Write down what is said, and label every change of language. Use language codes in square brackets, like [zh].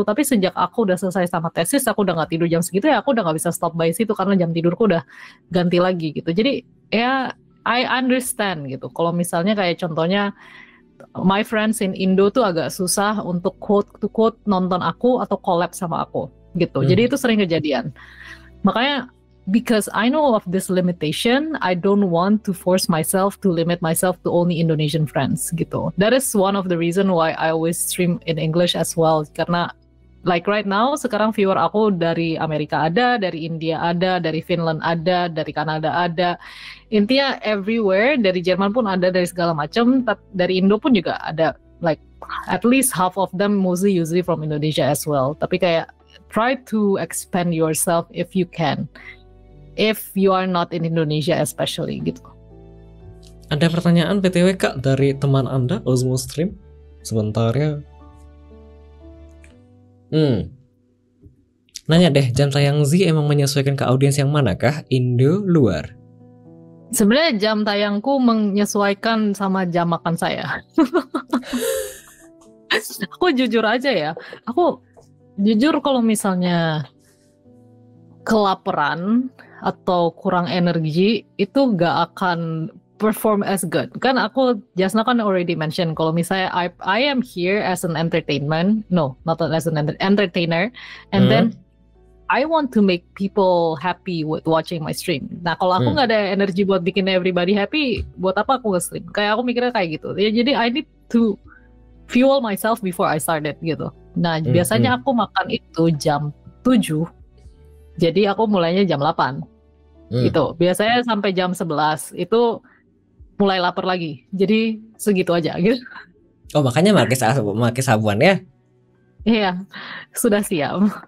[id] Tapi sejak aku udah selesai sama tesis, aku udah gak tidur jam segitu ya aku udah gak bisa stop by situ karena jam tidurku udah ganti lagi gitu. Jadi ya [en] I understand [id] gitu. Kalau misalnya kayak contohnya [en] my friends in Indo [id] tuh agak susah untuk quote to quote nonton aku atau collab sama aku gitu. Jadi itu sering kejadian. Makanya [en] because I know of this limitation, I don't want to force myself to limit myself to only Indonesian friends gitu. That is one of the reason why I always stream in English as well. [id] Karena [en] like right now [id] sekarang viewer aku dari Amerika ada, dari India ada, dari Finland ada, dari Kanada ada. Intinya everywhere, dari Jerman pun ada, dari segala macam. Dari Indo pun juga ada. [en] Like at least half of them mostly usually from Indonesia as well. [id] Tapi kayak [en] try to expand yourself if you can. If you are not in Indonesia especially gitu. [id] Ada pertanyaan PTW Kak dari teman Anda Osmo Stream. Sebentar ya. Nanya deh, jam tayang Z emang menyesuaikan ke audiens yang manakah? Indo, luar? Sebenarnya jam tayangku menyesuaikan sama jam makan saya. Aku jujur aja ya. Aku jujur kalau misalnya kelaparan atau kurang energi itu gak akan [en] perform as good. [id] Kan aku [en] just now kan already mention [id] kalau misalnya [en] I am here as an entertainment, no, not as an entertainer, and then I want to make people happy with watching my stream. [id] Nah kalau aku nggak ada energi buat bikin [en] everybody happy, [id] buat apa aku nge-stream? Kayak aku mikirnya kayak gitu. Ya, jadi [en] I need to fuel myself before I started gitu. [id] Nah biasanya aku makan itu jam 7. Jadi aku mulainya jam 8 gitu. Biasanya sampai jam 11 itu mulai lapar lagi. Jadi segitu aja gitu. Oh makanya pakai sabuan ya? Iya, sudah siap.